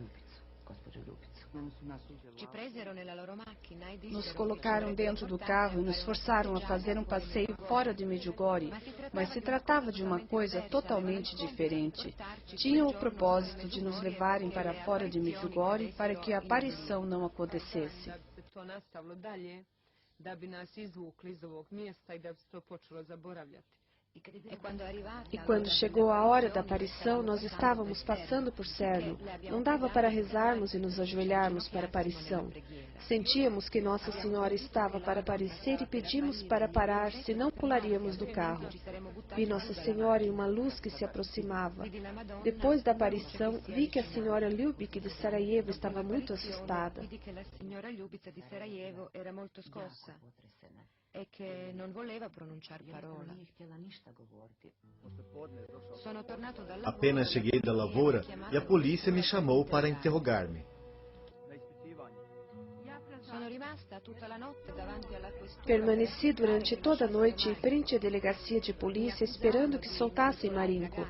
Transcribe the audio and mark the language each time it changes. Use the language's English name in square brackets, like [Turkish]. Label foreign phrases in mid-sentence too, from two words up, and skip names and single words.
[Portuguese] Nos colocaram dentro do carro e nos forçaram a fazer um passeio fora de Medjugorje, mas se tratava de uma coisa totalmente diferente. Tinham o propósito de nos levarem para fora de Medjugorje para que a aparição não acontecesse. [Croatian] Da bi nas izvukli iz ovog mjesta I da bi se to počelo zaboravljati. [Portuguese] E quando chegou a hora da aparição, nós estávamos passando por Cerno. Não dava para rezarmos e nos ajoelharmos para a aparição. Sentíamos que Nossa Senhora estava para aparecer e pedimos para parar, senão pularíamos do carro. Vi Nossa Senhora em uma luz que se aproximava. Depois da aparição, vi que a senhora Ljubik de Sarajevo estava muito assustada. [Italian] E che non voleva pronunciare parola. [Portuguese] Apenas cheguei da lavoura e a polícia me chamou para interrogar-me. Permaneci durante toda a noite em frente à delegacia de polícia esperando que soltassem Marinko.